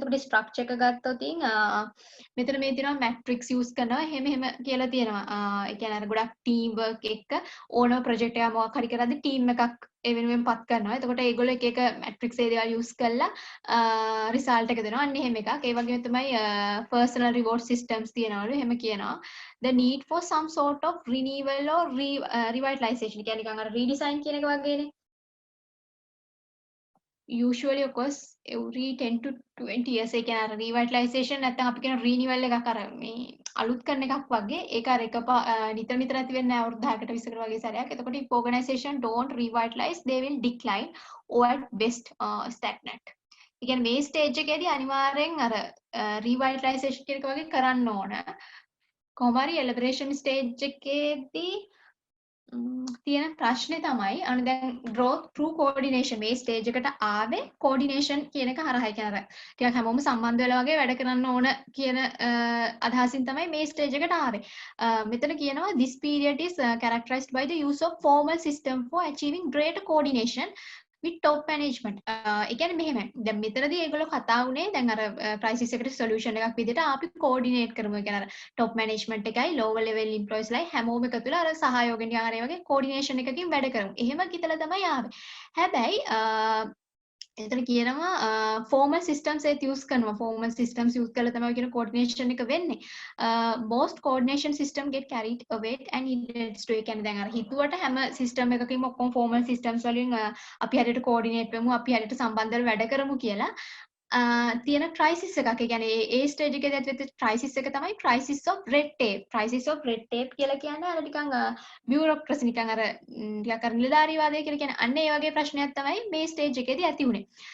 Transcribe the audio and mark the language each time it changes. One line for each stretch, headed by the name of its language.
Sinhala: එතකොට structure එක ගත්තොත් මෙතන මේ තියෙනවා matrix use කරනවා එහෙම කියලා තියෙනවා. ඒ කියන්නේ අර ගොඩක් teamwork එක්ක ඕනම project එකක් මොකක් හරි කරද්දී team එකක් ඒ වෙනුවෙන් පත් කරනවා. එතකොට ඒගොල්ලෝ එක matrix ඒ දේවල් use කරලා result එක දෙනවා. අන්න එහෙම එකක්. ඒ වගේම තමයි personal reward systems තියෙනවලු එහෙම කියනවා.
English: The need for some sort of renewal or revitalization.
Sinhala: කියන්නේ නිකන් අර redesign කියන එක වගේනේ.
English: Usually of course every 10 to 20 years
Sinhala: ඒ කියන්නේ අර revitalization නැත්නම් අපි කියන renewal එකක් අර මේ අලුත් කරන එකක් වගේ ඒක අර එක නිතර ඇති වෙන්නේ නැහැ අවුරුදු 10කට 20කට වගේ සැරයක්.
English: එතකොට if organization don't revitalize they will decline or at best stagnant.
Sinhala: ඒ කියන්නේ මේ stage එකේදී අනිවාර්යෙන් අර revitalization කියන එක වගේ කරන්න ඕන. කොහොම හරි elaboration stage එකේදී තියෙන ප්‍රශ්නේ තමයි අන්න දැන් growth through coordination මේ stage එකට ආවේ coordination කියන එක හරහා. ඒ කියන්නේ ටිකක් හැමෝම සම්බන්ධ වෙලා වගේ වැඩ කරන්න ඕන කියන අදහසින් තමයි මේ stage එකට ආවේ. මෙතන කියනවා
English: this period is characterized by the use of formal system for achieving greater coordination with top management.
Sinhala: ඒ කියන්නේ මෙහෙමයි. දැන් මෙතනදී ඒගොල්ලෝ කතා වුණේ දැන් අර crisis එකට solution එකක් විදිහට අපි coordinate කරමු. ඒ කියන්නේ අර top management එකයි lower level employees ලයි හැමෝම එකතු වෙලා අර සහයෝගයෙන් ආරේ වගේ coordination එකකින් වැඩ කරමු. එහෙම හිතලා තමයි ආවේ. හැබැයි එතන කියනවා formal systems ඒත් use කරනවා. formal systems use කරලා තමයි කියන coordination එක වෙන්නේ.
English: most coordination system get carried away and needed to.
Sinhala: ඒ කියන්නේ දැන් අර හිතුවට හැම system එකකින්ම ඔක්කොම formal systems වලින් අපි හරියට coordinate වෙමු අපි හරියට සම්බන්ධව වැඩ කරමු කියලා තියෙන ක්‍රයිසිස් එකක්. ඒ කියන්නේ ඒ ස්ටේජ් එකේදී ඇතිවෙච්ච ක්‍රයිසිස් එක තමයි crisis of red tape. crisis of red tape කියලා කියන්නේ අර නිකන් බියුරොක්‍රසි නිකන් අර ටිකක් අර නිලධාරීවාදය කියලා කියන්නේ අන්න ඒ වගේ ප්‍රශ්නයක් තමයි මේ ස්ටේජ් එකේදී ඇති වුනේ.